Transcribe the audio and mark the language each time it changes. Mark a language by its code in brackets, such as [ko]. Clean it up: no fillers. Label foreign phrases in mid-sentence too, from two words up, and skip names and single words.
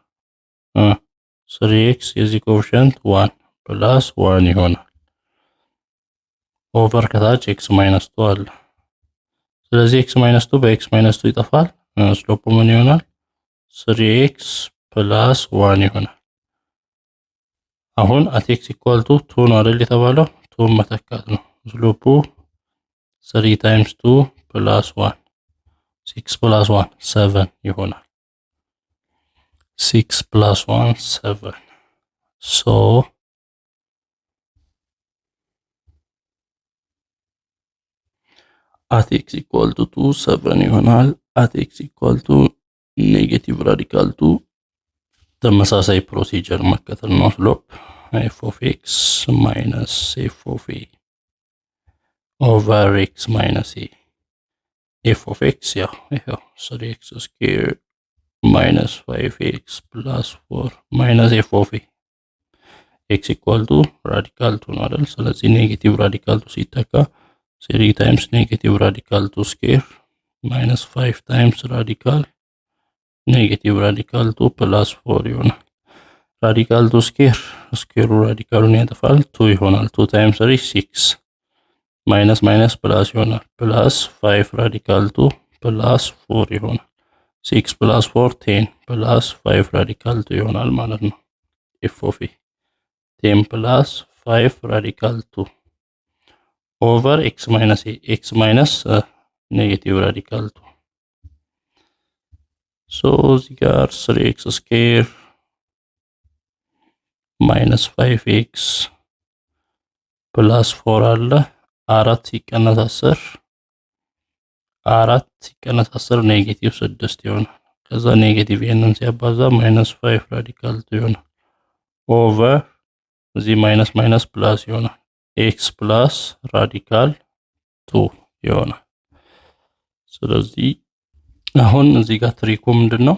[am] 3x የዚህ ኮኤፊሺየንት 1 ፕላስ 1 ይሆናል። ኦቨር ከታች [en] x minus 2 [am] አለ። ስለዚህ [en] x minus 2 [am] በ [en] x minus 2 [am] ይጠፋል። ስሎፑ ምን ይሆናል? [en] 3x plus 1 [am] ይሆናል። አሁን [en] at x equal to 2 [am] ነው አይደል የተባለው? 2 መተካት ነው። ስሎፑ [en] 3 times 2 plus 1 [am] 6 + 1 7 ይሆናል። 6 + 1 7 so [en] at x equal to 2 [am] 7 ይሆናል። [en] at x equal to [am] ኔጌቲቭ ራዲካል 2 ተመሳሳይ ፕሮሲጀር መከተል ነው። ስሎፕ [en] f of x minus f of a over x minus a f of x [am] ያው [en] 3x square minus 5x plus 4 minus f of a x equal to [am] ራዲካል 2 ነው አይደል? ስለዚህ ኔጌቲቭ ራዲካል 2 ሲተካ [en] 3 times [am] ኔጌቲቭ ራዲካል 2 [en] square minus 5 times [am] ራዲካል ኔጌቲቭ ራዲካል [en] 2 plus 4 [am] ይሆናል። ራዲካል 2 ስኩዌሩ ራዲካሉን ያጠፋል 2 ይሆናል። [en] 2 times 3 [am] 6 ማይነስ ማይነስ ፕላስ ይሆናል። ፕላስ 5 ራዲካል 2 ፕላስ 4 ይሆናል። 6 + 4 10 ፕላስ 5 ራዲካል 2 ይሆናል ማለት ነው። [en] f of a [am] 10 + 5 ራዲካል 2 [en] over x minus a x minus [am] ኔጌቲቭ ራዲካል 2 so እዚህ ጋር [en] 3x square minus 5x plus 4 [am] አለ 4 ሲቀነስ 10 ኔጌቲቭ 6 ይሆናል። ከዛ ኔጌቲቭ ይሄንን ሲያባዛ -5 ራዲካል 2 ይሆናል ኦቨር እዚህ ማይነስ ማይነስ ፕላስ ይሆናል x ፕላስ ራዲካል 2 ይሆናል። ስለዚህ አሁን እዚህ ጋር ትሪኩ ምንድነው?